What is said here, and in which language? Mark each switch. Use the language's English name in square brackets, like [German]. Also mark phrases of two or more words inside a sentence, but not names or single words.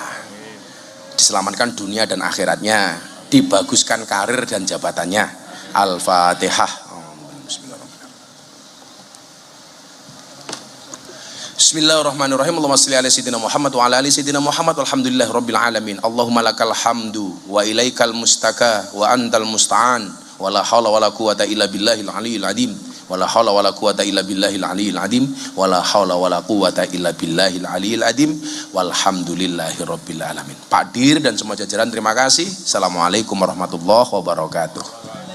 [Indonesian] Diselamatkan dunia dan akhiratnya, dibaguskan karir dan jabatannya. [Arabic] Al-Fatihah. بسم الله الرحمن الرحيم. اللهم صل على سيدنا محمد وعلى آل سيدنا محمد والحمد لله رب العالمين. اللهم لك الحمد وإليك المشتكى وأنت المستعان ولا حول ولا قوة إلا بالله العلي العظيم. ولا حول ولا قوة إلا بالله العلي العظيم. ولا حول ولا قوة إلا بالله العلي العظيم. والحمد لله رب العالمين. [Indonesian] Pak Dir dan semua jajaran terima kasih. [Arabic] السلام عليكم ورحمة الله وبركاته.